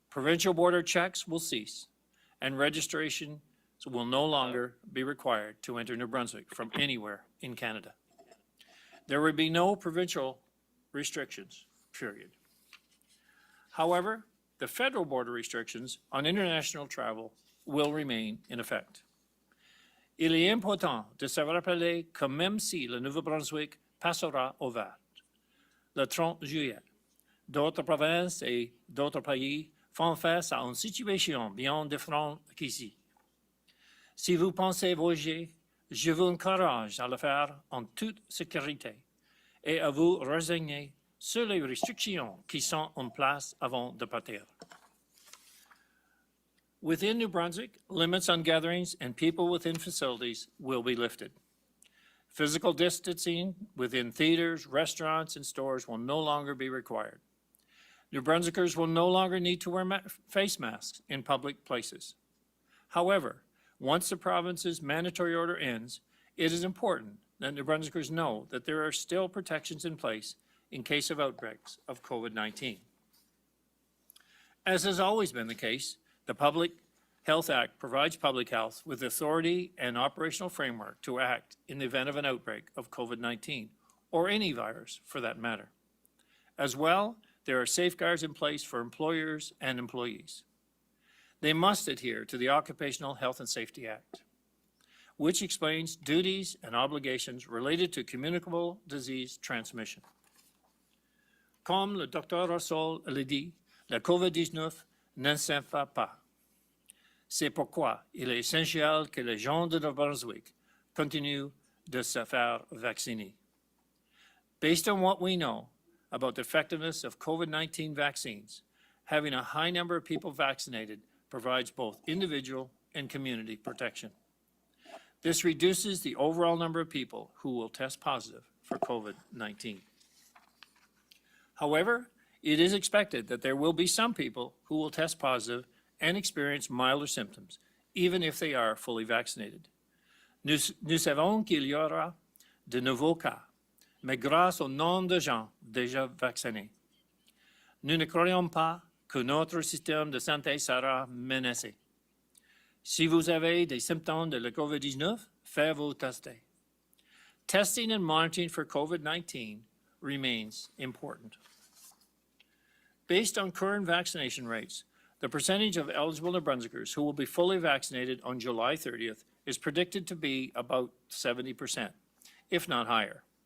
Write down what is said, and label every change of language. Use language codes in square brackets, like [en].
[en] Provincial border checks will cease, and registration will no longer be required to enter New Brunswick from anywhere in Canada. There will be no provincial restrictions, period. However, the federal border restrictions on international travel will remain in effect. [fr] Il est important de se rappeler que même si le Nouveau-Brunswick passera au vert, le 30 juillet. D'autres provinces et d'autres pays font face à une situation bien différente qu'ici. Si vous pensez voyager, je vous encourage à le faire en toute sécurité et à vous renseigner sur les restrictions qui sont en place avant de partir. [en] Within New Brunswick, limits on gatherings and people within facilities will be lifted. Physical distancing within theaters, restaurants, and stores will no longer be required. New Brunswickers will no longer need to wear face masks in public places. However, once the province's mandatory order ends, it is important that New Brunswickers know that there are still protections in place in case of outbreaks of COVID-19. As has always been the case, the Public Health Act provides public health with authority and operational framework to act in the event of an outbreak of COVID-19, or any virus for that matter. As well, there are safeguards in place for employers and employees. They must adhere to the Occupational Health and Safety Act, which explains duties and obligations related to communicable disease transmission. [fr] Comme le Dr. Russell l'a dit, la COVID-19 ne s'infecte pas. C'est pourquoi il est essentiel que les gens de New Brunswick continuent de se faire vacciner. [en] Based on what we know about the effectiveness of COVID-19 vaccines, having a high number of people vaccinated provides both individual and community protection. This reduces the overall number of people who will test positive for COVID-19. However, it is expected that there will be some people who will test positive and experience milder symptoms, even if they are fully vaccinated. [fr] Nous savons qu'il y aura de nouveaux cas, mais grâce au nombre de gens déjà vaccinés, nous ne croyons pas que notre système de santé sera menacé. Si vous avez des symptômes de la COVID-19, faites-vous tester. [en] Testing and monitoring for COVID-19 remains important. Based on current vaccination rates, the percentage of eligible New Brunswickers who will be fully vaccinated on July 30th is predicted to be about 70%, if not higher.